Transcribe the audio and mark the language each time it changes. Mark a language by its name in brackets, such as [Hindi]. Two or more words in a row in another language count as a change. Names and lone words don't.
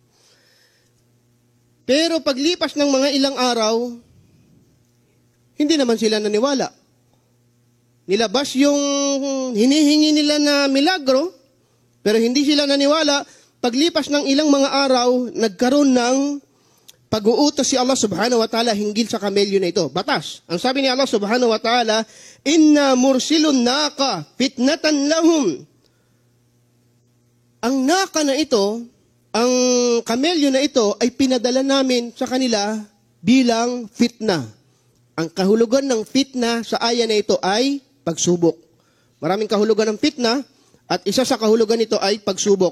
[Filipino] Pero paglipas ng mga ilang araw, hindi naman sila naniwala. Nilabas yung hinihingi nila na milagro, pero hindi sila naniwala. Paglipas ng ilang mga araw, nagkaroon ng pag-uutos si Allah [Arabic] سبحانه وتعالى [Filipino] hinggil sa kamelyo na ito. Batas. Ang sabi ni Allah [Arabic] سبحانه وتعالى, إنا مرسلو الناقة فتنة لهم. [Filipino] Ang naka na ito, ang kamelyo na ito ay pinadala namin sa kanila bilang fitna. Ang kahulugan ng fitna sa aya na ito ay pagsubok. Maraming kahulugan ng fitna at isa sa kahulugan nito ay pagsubok.